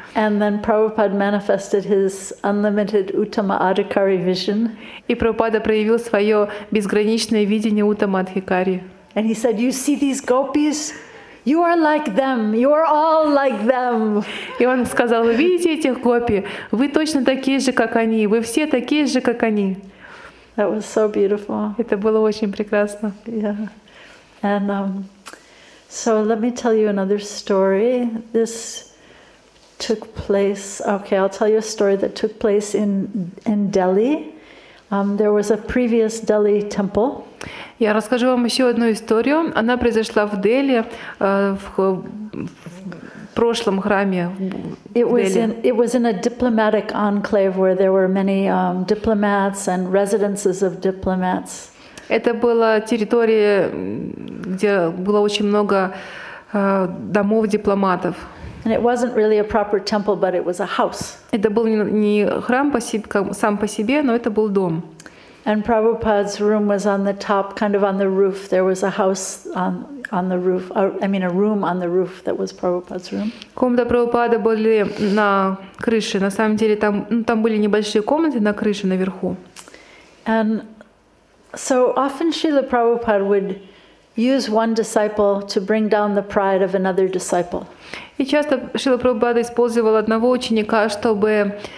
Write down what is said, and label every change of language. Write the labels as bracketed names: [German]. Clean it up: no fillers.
[English] And then Prabhupada manifested his unlimited Uttama Adhikari vision. [Russian] И Прабхупада проявил свое безграничное видение Уттама Адхикари. [English] And he said, "You see these gopis? You are like them. You are all like them." [Russian] И он сказал: вы видите этих гопи? Вы точно такие же, как они. Вы все такие же, как они. [English] That was so beautiful. [Russian] Это было очень прекрасно. [English] Yeah. And so let me tell you another story. This took place. Okay, I'll tell you a story that took place in Delhi. There was a previous Delhi temple. [Russian] Я расскажу вам еще одну историю. Она произошла в Дели, в прошлом храме. [English] It was in a diplomatic enclave where there were many diplomats and residences of diplomats. [Russian] Это была территория, где было очень много домов дипломатов. [English] And it wasn't really a proper temple, but it was a house. [Russian] Это был не храм сам по себе, но это был дом. [English] And Prabhupada's room was on the top, kind of on the roof. There was a house on the roof. I mean, a room on the roof that was Prabhupada's room. [Russian] Комната Прабхупады были на крыше. На самом деле там были небольшие комнаты на крыше наверху. [English] And so often Srila Prabhupada would use one disciple to bring down the pride of another disciple. [Russian] И часто Шрила Прабхупада использовал одного ученика, чтобы